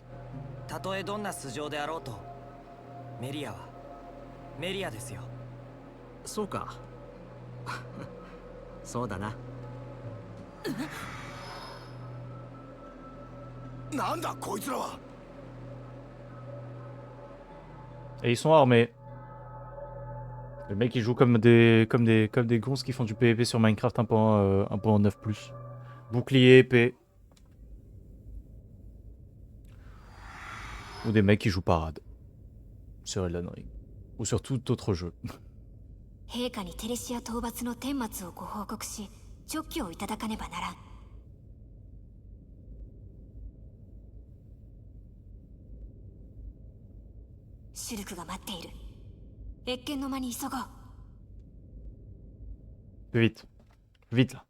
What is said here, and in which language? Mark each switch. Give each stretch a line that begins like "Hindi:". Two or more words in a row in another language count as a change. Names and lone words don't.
Japanese: たとえどんな素性であろうと、メリアはメリアですよ。そうか。そうだな。なんだこいつらは。
French: Et ils sont armés. Les mecs ils jouent comme des gonzes qui font du PvP sur Minecraft 1.9+. Bouclier, épée. Ou des mecs qui jouent parade. Sur Elden Ring. Ou sur tout autre jeu.
Japanese: 陛下にテレシア討伐の顛末をご報告し、勅許をいただかねばならん。シュルクが待っている。謁見の間に急ごう。
French: Vite. Vite là.